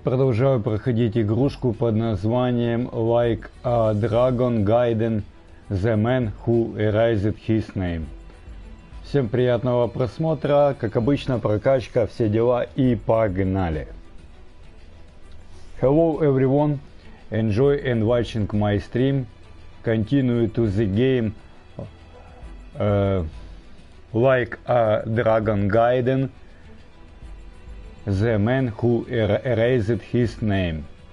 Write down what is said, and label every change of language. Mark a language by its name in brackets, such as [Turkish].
[Russian] Продолжаю проходить игрушку под названием Dragon Gaiden The Man Who Erased His Name. Всем приятного просмотра, как обычно прокачка, все дела и погнали! [English] Hello everyone, enjoy and watching my stream, continue to the game Dragon Gaiden The Man Who Erased His Name.